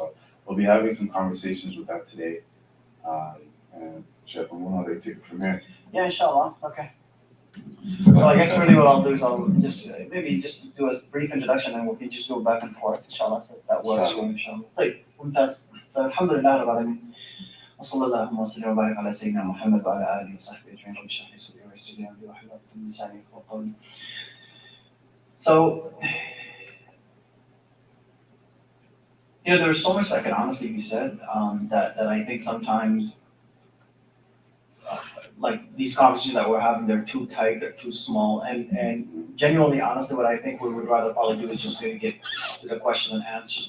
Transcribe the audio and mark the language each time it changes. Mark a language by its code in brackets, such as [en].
[en] So we'll be having some conversations with that today. And Shaykh Mamoun, I'll take it from here. Yeah, inshallah. Okay. So I guess really what I'll do is I'll just maybe just do a brief introduction and we'll just go back and forth, inshallah. So that works for me, inshallah. [ar] طيب ممتاز. فالحمد لله رب العالمين. وصلى الله وسلم وبارك على سيدنا محمد وعلى اله وصحبه اجمعين. رب اشرح لي صدري ويسر لي امري واحلل عقدة من لساني يفقهوا قولي. [en] So, there's so much that can honestly be said that I think sometimes like these conversations that we're having, they're too tight, they're too small, and genuinely, honestly, what I think we would rather probably do is just maybe get to the question and answers.